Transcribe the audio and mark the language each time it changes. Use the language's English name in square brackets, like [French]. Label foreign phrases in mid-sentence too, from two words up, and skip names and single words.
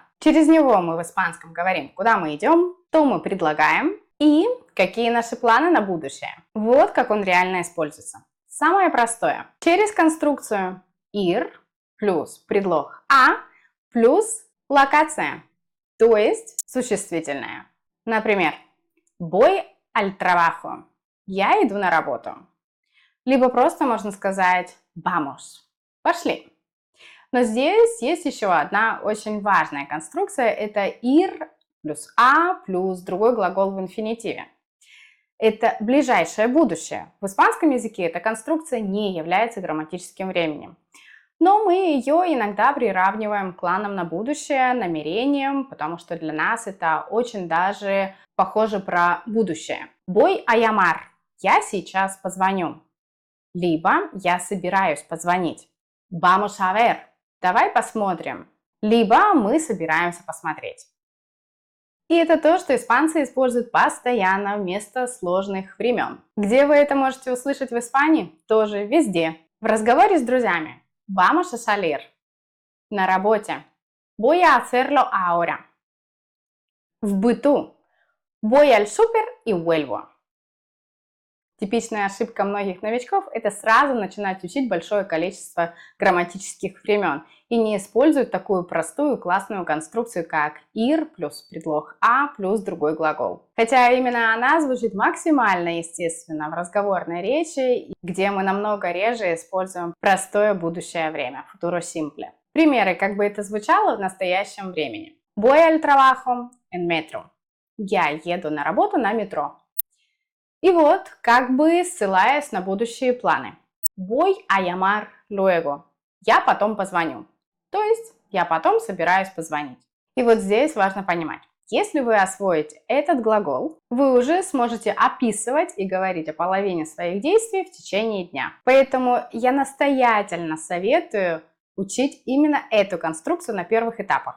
[Russian] Через него мы в испанском говорим, куда мы идем, что мы предлагаем и какие наши планы на будущее. Вот как он реально используется. Самое простое. Через конструкцию ir плюс предлог a плюс локация, то есть существительное. Например, [Spanish] voy al trabajo. [Russian] Я иду на работу. Либо просто можно сказать vamos. Пошли. Но здесь есть еще одна очень важная конструкция. Это ir плюс a плюс другой глагол в инфинитиве. Это ближайшее будущее. В испанском языке эта конструкция не является грамматическим временем. Но мы ее иногда приравниваем к планам на будущее, намерениям, потому что для нас это очень даже похоже про будущее. [Spanish] Voy a llamar. [Russian] Я сейчас позвоню. Либо я собираюсь позвонить. [Spanish] Vamos a ver. [Russian] Давай посмотрим. Либо мы собираемся посмотреть. И это то, что испанцы используют постоянно вместо сложных времен. Где вы это можете услышать в Испании? Тоже везде. В разговоре с друзьями. [Spanish] Vamos a salir. [Russian] На работе. [Spanish] Voy a hacerlo ahora. [Russian] В быту. [Spanish] Voy al súper y vuelvo. [Russian] Типичная ошибка многих новичков – это сразу начинать учить большое количество грамматических времен и не использовать такую простую классную конструкцию, как ir плюс предлог a плюс другой глагол. Хотя именно она звучит максимально естественно в разговорной речи, где мы намного реже используем простое будущее время, [Spanish] futuro simple. [Russian] Примеры, как бы это звучало в настоящем времени. [Spanish] Voy al trabajo en metro. [Russian] Я еду на работу на метро. И вот, как бы ссылаясь на будущие планы. [Spanish] Voy a llamar luego. [Russian] Я потом позвоню. То есть, я потом собираюсь позвонить. И вот здесь важно понимать. Если вы освоите этот глагол, вы уже сможете описывать и говорить о половине своих действий в течение дня. Поэтому я настоятельно советую учить именно эту конструкцию на первых этапах.